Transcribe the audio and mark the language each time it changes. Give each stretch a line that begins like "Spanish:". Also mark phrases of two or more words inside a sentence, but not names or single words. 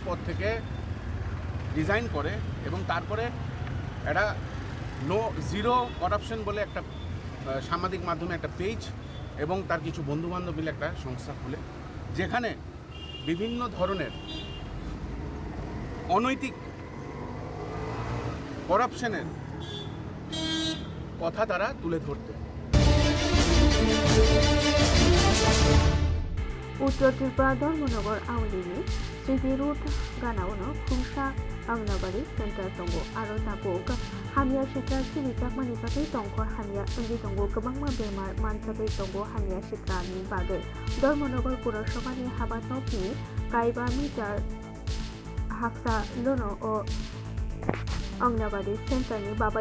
Bangla: পদ থেকে রিজাইন করে এবং তারপরে একটা জিরো করাপশন বলে একটা সামাজিক মাধ্যমে একটা পেজ এবং তার কিছু বন্ধুবান্ধব মিলে একটা সংস্থা খুলে, যেখানে বিভিন্ন ধরনের অনৈতিক করাপশনের কথা তারা তুলে ধরতে।
Kok Borok: Uttar Tripura Dharmanagar Awalini Sri Ruth Ganawono Khumsa Angnabari Center Tongo Aro Tabok Hamia Shitra Sibitak Manipati Tongkor Hamia Undi Tongo Kabangma Bemar Mansabai Tongo Hamia Shitra Ni Bage Dharmanagar Purasabha ni Habat Noki Kaiba Mitar Haksa Lono o Angnabari Center ni Babai